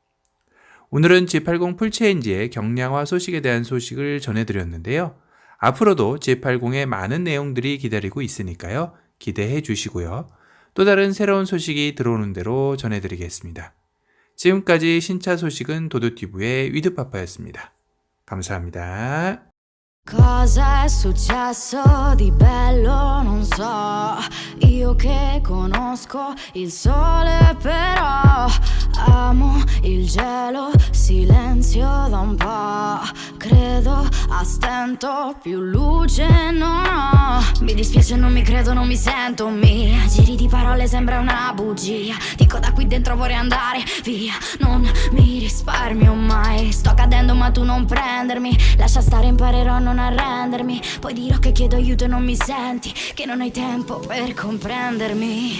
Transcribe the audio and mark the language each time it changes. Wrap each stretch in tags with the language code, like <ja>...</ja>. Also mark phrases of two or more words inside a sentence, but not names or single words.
<ko>오늘은 G80 풀체인지의 경량화 소식에 대한 소식을 전해드렸는데요. 앞으로도 G80의 많은 내용들이 기다리고 있으니까요. 기대해 주시고요. 또 다른 새로운 소식이 들어오는 대로 전해드리겠습니다. 지금까지 신차 소식은 도도티브의 위드파파였습니다. 감사합니다.</ko> <it>Cosa è successo di bello non so, io che conosco il sole però amo il gelo, silenzio da un po', credo a stento più luce non ho, mi dispiace non mi credo non mi sento, mia giri di parole sembra una bugia, dico da qui dentro vorrei andare via, non mi risparmio mai, sto cadendo ma tu non prendermi, lascia stare imparerò a non arrendermi, poi dirò che chiedo aiuto e non mi senti, che non hai tempo per comprendermi.</it>